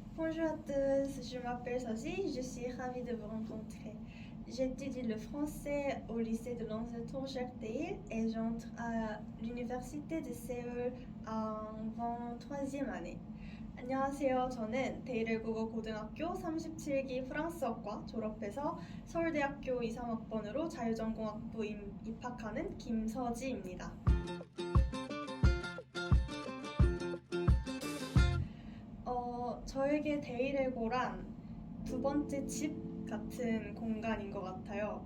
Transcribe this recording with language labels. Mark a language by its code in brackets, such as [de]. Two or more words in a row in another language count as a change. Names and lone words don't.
[fr] Bonjour à tous, je m'appelle Sophie, je suis ravie de vous rencontrer. J'étudie le français au lycée de Lanzhou-Tourjak-Dae et j'entre à l'université de Séoul en 3e année. [ko] 안녕하세요. 저는 데이렐국어 고등학교 37기 프랑스어과 졸업해서 서울대학교 2, 3학번으로 자유전공학부 입학하는 김서지입니다. 저에게 데이레고란 두 번째 집 같은 공간인 것 같아요.